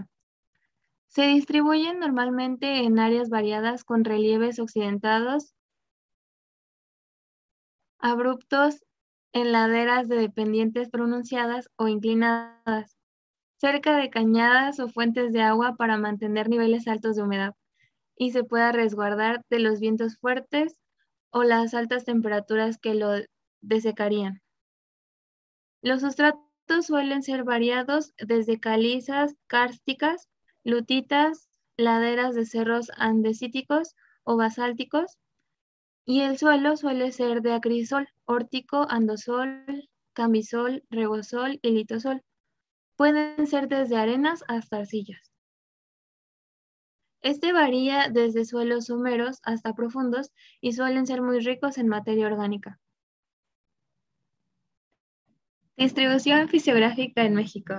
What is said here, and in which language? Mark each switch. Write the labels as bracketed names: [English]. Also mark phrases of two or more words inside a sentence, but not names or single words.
[Spanish] Se distribuyen normalmente en áreas variadas con relieves occidentados, abruptos, en laderas de pendientes pronunciadas o inclinadas, cerca de cañadas o fuentes de agua para mantener niveles altos de humedad y se pueda resguardar de los vientos fuertes o las altas temperaturas que lo desecarían. Los sustratos suelen ser variados desde calizas kársticas, lutitas, laderas de cerros andesíticos o basálticos, y el suelo suele ser de acrisol, órtico, andosol, cambisol, regosol y litosol. Pueden ser desde arenas hasta arcillas. Este varía desde suelos someros hasta profundos y suelen ser muy ricos en materia orgánica. Distribución fisiográfica en México.